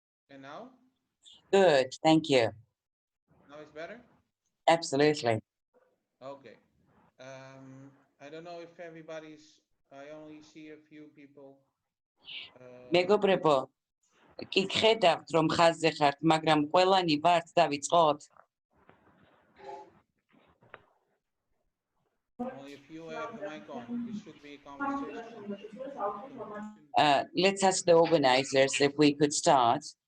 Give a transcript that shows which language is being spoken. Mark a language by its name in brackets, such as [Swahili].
[English] And now? Good, thank you. Now it's better? Absolutely. Okay. I don't know if everybody's, I only see a few people. [Georgian] მეგობრებო, კი ხედავთ რომ ხაზზე ხართ, მაგრამ ყველანი ვართ, დავიწყოთ. [English] Only if you have the mic on, this should be a conversation. Let's ask the organizers if we could start.